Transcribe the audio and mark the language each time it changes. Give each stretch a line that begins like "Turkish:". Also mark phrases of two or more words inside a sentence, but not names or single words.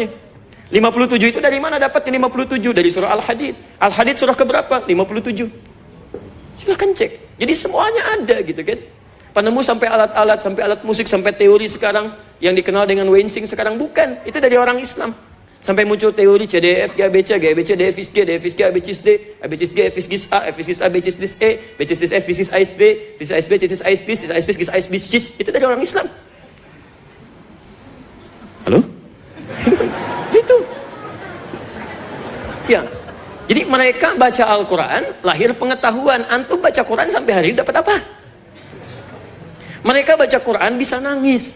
Indonesian: 57 itu dari mana dapatnya 57? Dari surah Al-Hadid. Al-Hadid surah keberapa? 57. Silahkan cek. Jadi semuanya ada gitu kan. Penemu sampai alat-alat, sampai alat musik, sampai teori sekarang yang dikenal dengan Weinstein sekarang bukan. Itu dari orang Islam. Sampai muncul teori CDF, GABC, GABC, DFIS G, DFIS G, ABCIS D, ABCIS G, FIS A, FIS A, BCIS D, E, BCIS F, FIS ASB, FIS ASB, CIS ASB, CIS ASB, CIS ASB, CIS. Itu dari orang Islam. Halo? Itu. Ya. Jadi mereka baca Al-Quran, lahir pengetahuan. Antum baca Quran sampai hari ini dapat apa? Mereka baca Quran bisa nangis.